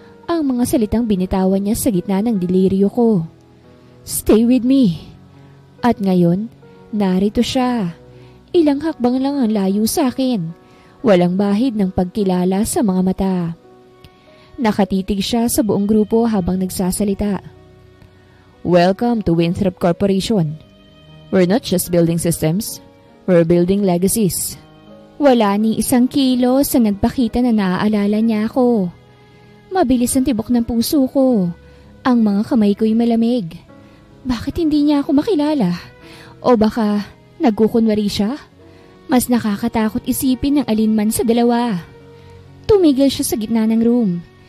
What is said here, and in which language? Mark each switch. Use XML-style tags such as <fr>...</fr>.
<tl>Ang mga salitang binitawan niya sa gitna ng deliryo ko.</tl> <en>Stay with me.</en> <tl>At ngayon, narito siya. Ilang hakbang lang ang layo sa akin. Walang bahid ng pagkilala sa mga mata. Nakatitig siya sa buong grupo habang nagsasalita.</tl> <en>Welcome to Winthrop Corporation. We're not just building systems, we're building legacies.</en> <tl>Wala ni isang kilo sa nagpakita na naaalala niya ako. Mabilis ang tibok ng puso ko. Ang mga kamay ko'y malamig. Bakit hindi niya ako makilala? O baka nagkukunwari siya? Mas nakakatakot isipin ng alinman sa dalawa. Tumigil siya sa gitna ng room.</tl>